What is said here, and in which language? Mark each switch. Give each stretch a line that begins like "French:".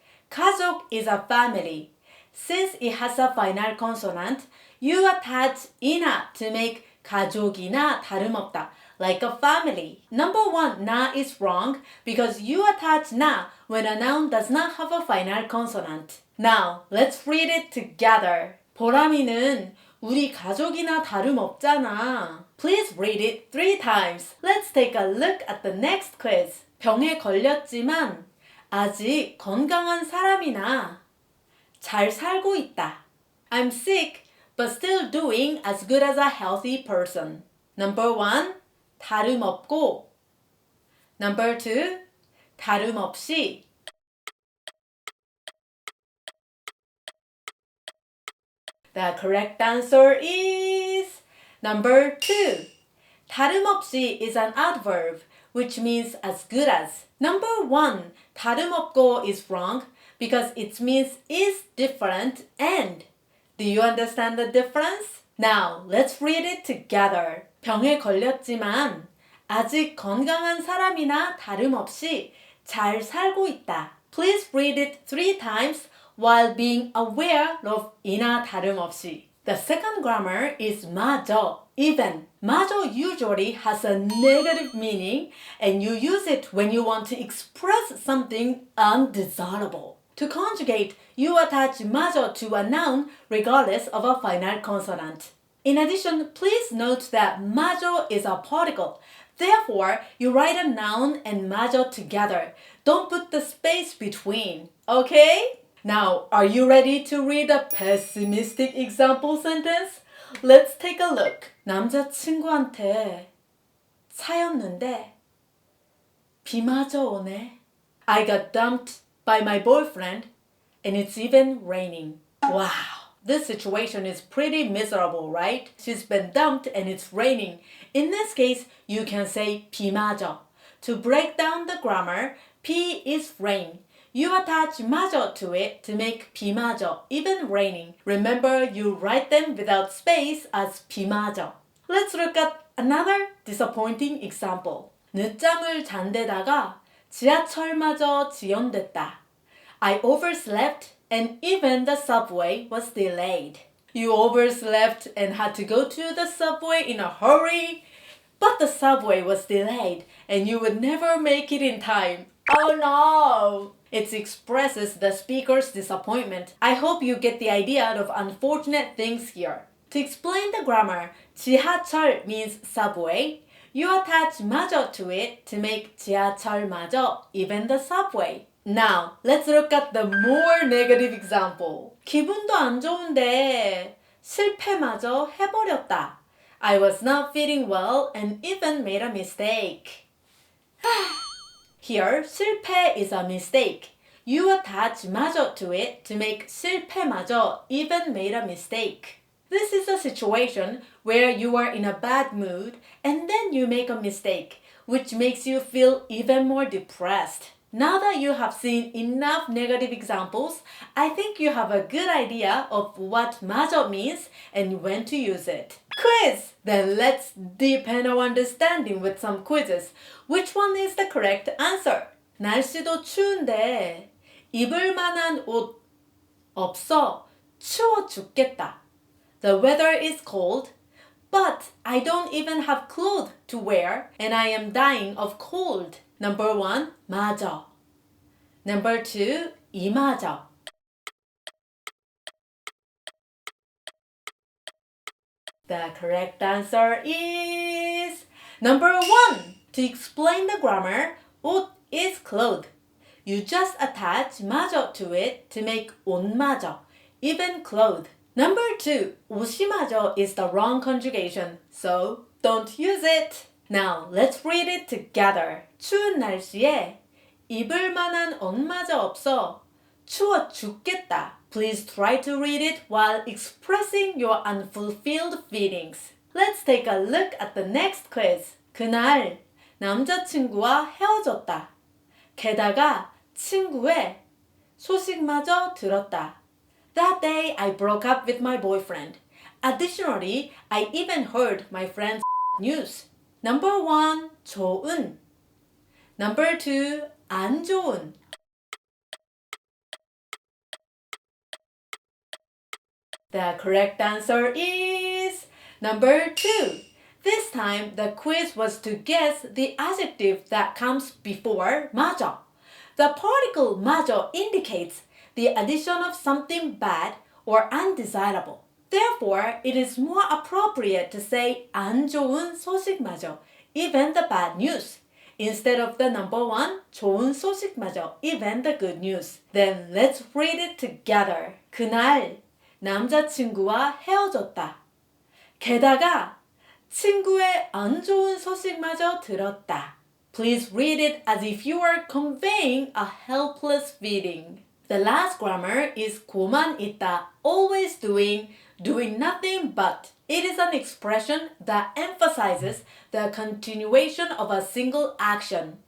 English: 가족 is a family. Since it has a final consonant, you attach 이나 to make
Korean: 가족이나 다름없다,
English: like a family. Number 1, 나 is wrong because you attach 나 when a noun does not have a final consonant. Now, let's read it together.
Korean: 보람이는 우리 가족이나 다름없잖아.
English: Please read it 3 times. Let's take a look at the next quiz.
Korean: 병에 걸렸지만 아직 건강한 사람이나 잘 살고 있다.
English: I'm sick, but still doing as good as a healthy person. Number 1, 다름없고. Number 2, 다름없이. The correct answer is number 2. 다름없이 is an adverb, which means as good as. Number 1, 다름없고 is wrong because it means is different and. Do you understand the difference? Now, let's read it together.
Korean: 병에 걸렸지만 아직 건강한 사람이나 다름없이 잘 살고 있다.
English: Please read it 3 times while being aware of
Korean: 이나 다름없이.
English: The second grammar is 마저, even. 마저 usually has a negative meaning and you use it when you want to express something undesirable. To conjugate, you attach 마저 to a noun regardless of a final consonant. In addition, please note that 마저 is a particle. Therefore, you write a noun and 마저 together. Don't put the space between, okay? Now, are you ready to read a pessimistic example sentence? Let's take a look.
Korean: 남자친구한테 차였는데 비마저 오네.
English: I got dumped by my boyfriend and it's even raining. Wow, this situation is pretty miserable, right? She's been dumped and it's raining. In this case, you can say 비마저. To break down the grammar, P is rain. You attach 마저 to it to make 비마저, even raining. Remember, you write them without space as 비마저. Let's look at another disappointing example.
Korean: 늦잠을 잔데다가 지하철마저 지연됐다.
English: I overslept and even the subway was delayed. You overslept and had to go to the subway in a hurry, but the subway was delayed and you would never make it in time. Oh no! It expresses the speaker's disappointment. I hope you get the idea of unfortunate things here. To explain the grammar, 지하철 means subway. You attach 마저 to it to make 지하철마저, even the subway. Now, let's look at the more negative example.
Korean: 기분도 안 좋은데 실패마저 해버렸다.
English: I was not feeling well and even made a mistake. Here, 실패 is a mistake. You attach 마저 to it to make 실패마저, even made a mistake. This is a situation where you are in a bad mood and then you make a mistake, which makes you feel even more depressed. Now that you have seen enough negative examples, I think you have a good idea of what 마저 means and when to use it. Quiz! Then let's deepen our understanding with some quizzes. Which one is the correct answer?
Korean: 날씨도 추운데 입을 만한 옷 없어. 추워 죽겠다.
English: The weather is cold, but I don't even have clothes to wear and I am dying of cold. Number 1, 마저. Number 2, 이마저. The correct answer is number 1. To explain the grammar, 옷 is clothes. You just attach 마저 to it to make 옷마저, even clothes. Number 2, 옷이마저 is the wrong conjugation, so don't use it. Now, let's read it together.
Korean: 추운 날씨에 입을 만한 옷마저 없어. 추워 죽겠다.
English: Please try to read it while expressing your unfulfilled feelings. Let's take a look at the next quiz.
Korean: 그날 남자친구와 헤어졌다. 게다가 친구의 소식마저 들었다.
English: That day I broke up with my boyfriend. Additionally, I even heard my friend's news. Number 1, 좋은. Number 2,
Korean: 안 좋은.
English: The correct answer is number 2. This time, the quiz was to guess the adjective that comes before 마저. The particle 마저 indicates the addition of something bad or undesirable. Therefore, it is more appropriate to say
Korean: 안 좋은 소식마저,
English: even the bad news, instead of the number 1,
Korean: 좋은 소식마저,
English: even the good news. Then let's read it together.
Korean: 그날 남자친구와 헤어졌다. 게다가 친구의 안 좋은 소식마저 들었다.
English: Please read it as if you are conveying a helpless feeling. The last grammar is
Korean: 고만 있다,
English: always doing nothing but. It is an expression that emphasizes the continuation of a single action.